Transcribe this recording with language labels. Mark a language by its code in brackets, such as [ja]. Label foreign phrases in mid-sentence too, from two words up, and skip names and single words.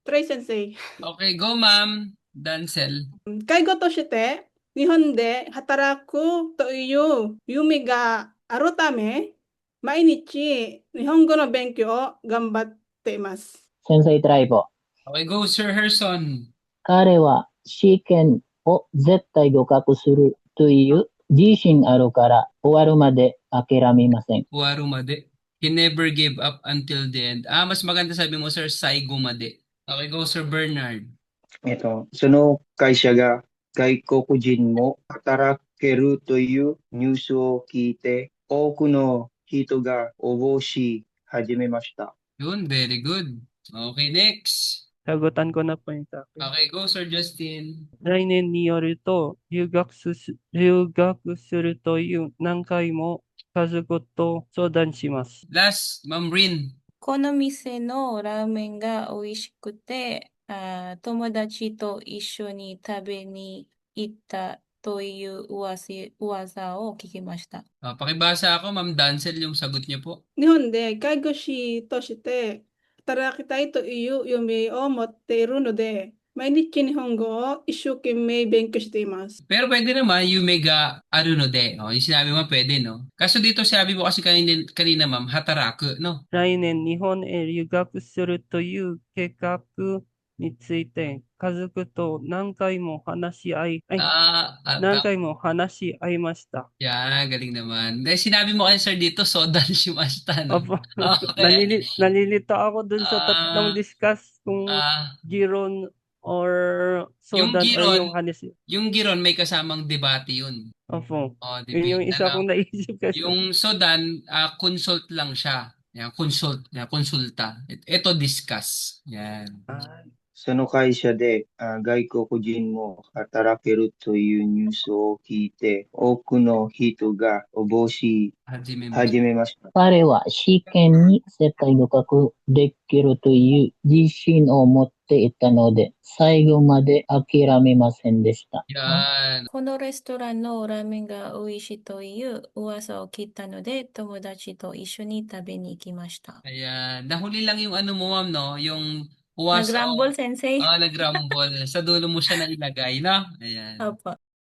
[en] try sensei. Okay, go ma'am. Dancel. [ja] 介護として日本で働くという夢があるため、毎日日本語の勉強を頑張っています。先生トライボ。 [en] Okay, go Sir Herson. [ja] 彼は試験を絶対合格するという自信あるから終わるまで諦めません。 Warumade. [en] He never gave up until the end. [tl] Mas maganda sabi mo Sir Saigumade. [en] Okay, go Sir Bernard. [ja] その会社が外国人も働けるというニュースを聞いて、多くの人が応募し始めました。 [tl] Yun, [en] very good. Okay, next. [tl] Sagutan ko na po yung sa akin. [en] Okay, go Sir Justin. [ja] 来年によると、留学するという何回も家族と相談します。 [en] Last, Ma'am Rin. [ja] この店のラーメンが美味しくて、友達と一緒に食べに行ったという噂を聞きました。 [tl] Pakibasa ako, Ma'am Dancel, yung sagot niyo po. [ja] 日本で介護士として働きたいという夢を持っているので、毎日日本語を一生懸命勉強しています。 [tl] Pero pwede naman, yung mega arunode. O, yung sinabi mo pwede, no? Kaso dito sabi mo kasi kanina ma'am, hataraku, no? [ja] 来年日本へ留学するという計画について、家族と何回も話し合いました。 [tl] Yeah, galing naman. Dahil sinabi mo kasi sir dito, [ja] 相談しました, [tl] no? Opo. Okay. Nalilito ako dun sa tatlong Ah, discuss kung ah, Giron or yung Sodan or giron, yung Hanesi. yung giron may kasamang debate yun. Opo. O, Yun yung debate isa na. kong naisip kasi. Yung sodan, consult lang siya. Yan, konsulta. Ito discuss. Yan. Ah, [ja] その会社で外国人も働けるというニュースを聞いて、多くの人が応募し [tl] Hajime mo. [ja] 始めました。彼は試験に絶対合格できるという自信を持っていたので、最後まで諦めませんでした。 [tl] Yan. [ja] このレストランのラーメンが美味しいという噂を聞いたので、友達と一緒に食べに行きました。 [tl] Ayan. Nahuli lang yung ano mo, ma'am, no? Yung uwas Nag-rumble, sensei. nagrumble. Sa dulo mo siya nailagay, no? Ayan. Opo.